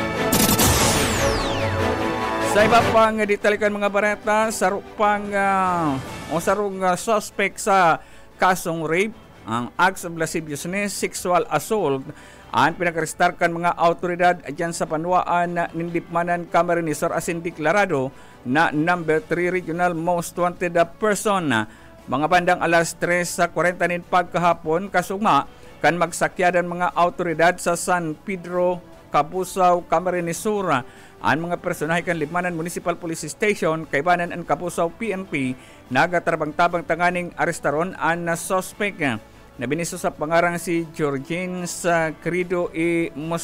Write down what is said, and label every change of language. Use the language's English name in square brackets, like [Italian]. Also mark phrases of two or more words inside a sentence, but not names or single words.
[Bikol] Sa iba pang ditalikan mga bareta, sarong suspect sa kasong rape, ang [English] acts of lasciviousness, sexual assault, [Bikol] ang pinag-arestar kan mga autoridad dyan sa Panwaan na Nindipmanan, Camarines Sur asin deklarado na number 3 [English] regional most wanted person. [Bikol] Mga bandang alas 3:40 pagkahapon kasugma kan magsakyadan mga autoridad sa San Pedro, Kabusaw, Camarines Sur. Ang mga personahe kan Lipmanan Municipal Police Station, Kaibanan and Kabusaw PNP nagatrabang-tabang tanganing arestaron ang suspect na biniso sa pangarang si Georgine Sacrido e